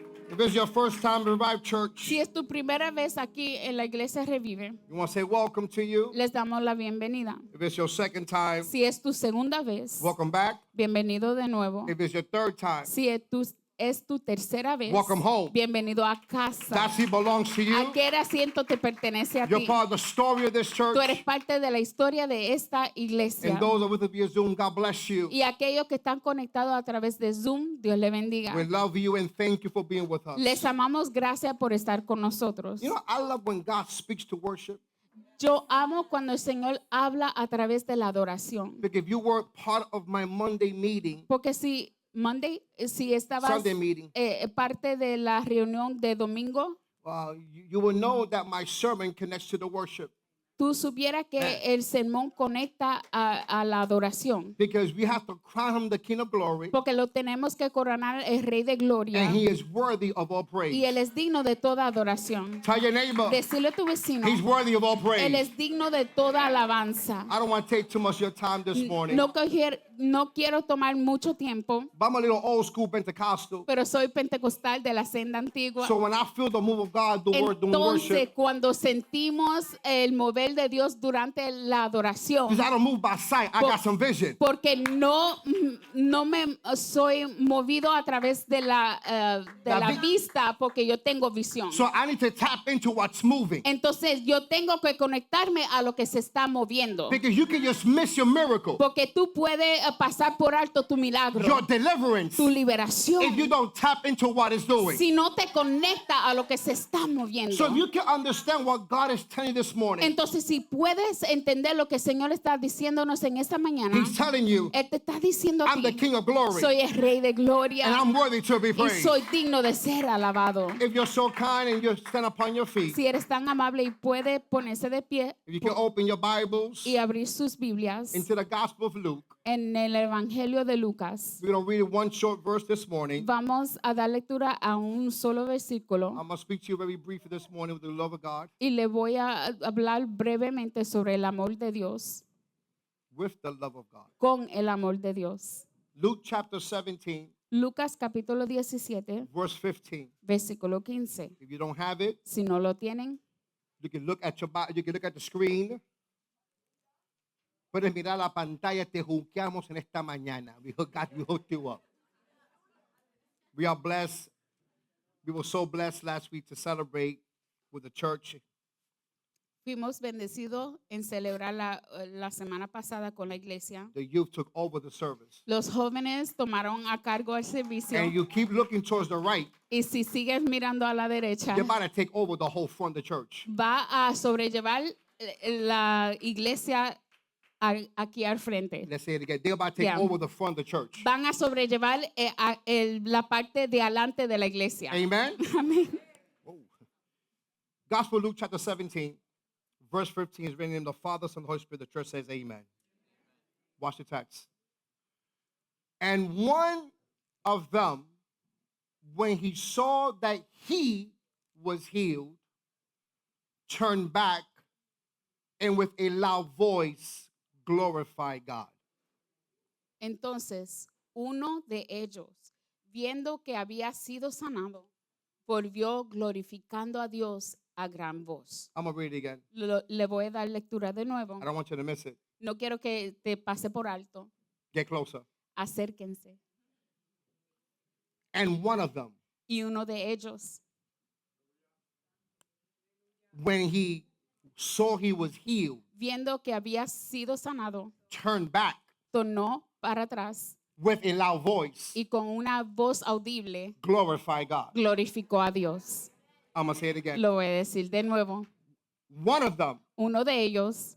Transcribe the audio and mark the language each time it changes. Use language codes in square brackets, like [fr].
[en] If it's your first time to Revive Church, [es] Si es tu primera vez aquí en la iglesia Revive, [en] you want to say welcome to you. [es] les damos la bienvenida. [en] If it's your second time, [es] Si es tu segunda vez, [en] welcome back. [es] bienvenido de nuevo. [en] If it's your third time, [es] Si es tu tercera vez, [en] Welcome home. [es] bienvenido a casa. [en] that seat belongs to you. [es] Aquel asiento te pertenece a [en] You're [es] ti. [en] part of the story of this church. [es] Tú eres parte de la historia de esta iglesia. [en] And those that are with us via Zoom, God bless you. [es] Y aquellos que están conectados a través de Zoom, Dios le bendiga. [en] We love you and thank you for being with us. [es] Les amamos, gracias por estar con nosotros. [en] You know, I love when God speaks to worship. [es] Yo amo cuando el Señor habla a través de la adoración. [en] Because if you were part of my Monday meeting, [es] Porque si estabas [en] Sunday meeting, [es] parte de la reunión de domingo, [en] you will know that my sermon connects to the worship. [es] tú supieras que el sermón conecta a la adoración. [en] Because we have to crown him the King of Glory. [es] Porque lo tenemos que coronar el Rey de Gloria. [en] And he is worthy of all praise. [es] Y Él es digno de toda adoración. [en] Tell your neighbor, [es] Decirle a tu vecino, [en] he's worthy of all [es] Él [en] praise. [es] es digno de toda alabanza. [en] I don't want to take too much of your time this morning. [es] No quiero tomar mucho tiempo, [en] But I'm a little old school Pentecostal. [es] pero soy pentecostal de la senda antigua. [en] So when I feel the move of God, the word, doing [es] Entonces, [en] worship, [es] cuando sentimos el mover de Dios durante la adoración, [en] because I don't move by sight, I got some vision. [es] porque no me soy movido a través de la vista, porque yo tengo visión. [en] So I need to tap into what's moving. [es] Entonces, yo tengo que conectarme a lo que se está moviendo. [en] Because you can just miss your miracle, [es] Porque tú puedes pasar por alto tu milagro, [en] your deliverance, [es] tu liberación, [en] if you don't tap into what it's doing. [es] si no te conecta a lo que se está moviendo. [en] So if you can understand what God is telling you this morning, [es] Entonces, si puedes entender lo que el Señor está diciéndonos en esta mañana, [en] He's telling you, [es] Él te está diciendo a [en] I'm the [es] ti, [en] King of Glory, [es] soy el Rey de Gloria [en] and I'm worthy to be [es] y [en] praised. [es] soy digno de ser alabado. [en] If you're so kind and you stand upon your feet, [es] Si eres tan amable y puede ponerse de pie [en] if you can open your Bibles [es] y abrir sus Biblias [en] into the Gospel of Luke, [es] en el Evangelio de Lucas, [en] we're going to read one short verse this morning. [es] vamos a dar lectura a un solo versículo. [en] I'm going to speak to you very briefly this morning with the love of God, [es] Y le voy a hablar brevemente sobre el amor de Dios, [en] with the love of God. [es] con el amor de Dios. [en] Luke chapter 17, [es] Lucas capítulo 17, [en] verse 15. [es] versículo 15. [en] If you don't have it, [es] Si no lo tienen, [en] you can look at the screen. [es] Puedes mirar la pantalla, te juzgamos en esta mañana. [en] We hooked you up. We are blessed. We were so blessed last week to celebrate with the church. [es] fuimos bendecidos en celebrar la semana pasada con la iglesia. [en] The youth took over the service. [es] Los jóvenes tomaron a cargo el servicio. [en] And you keep looking towards the right, [es] Y si sigues mirando a la derecha, [en] you're about to take over the whole front of the church. [es] va a sobrellevar la iglesia aquí al frente. [en] Let's say it again. They're about to take Yeah. over the front of the church. [es] Van a sobrellevar la parte de adelante de la iglesia. [en] Amen? [es] Amén. [en] Gospel Luke chapter 17, verse 15 is written in the name of the Father, Son, and the Holy Spirit. The church says amen. Watch the text. And one of them, when he saw that he was healed, turned back and with a loud voice glorified God. [es] Entonces, uno de ellos, viendo que había sido sanado, volvió glorificando a Dios a gran voz. [en] I'm going to read it again. [es] Le voy a dar lectura de nuevo. [en] I don't want you to miss it. [es] No quiero que te pase por alto. [en] Get closer. [es] Acérquense. [en] And one of them, [es] Y uno de ellos, [en] when he saw he was healed, [es] viendo que había sido sanado, [en] turned back [es] tornó para atrás [en] with a loud voice, [es] y con una voz audible [en] glorify God. [es] glorificó a Dios. [en] I'm going to say it again. [es] Lo voy a decir de nuevo. [en] One of them, [es] Uno de ellos,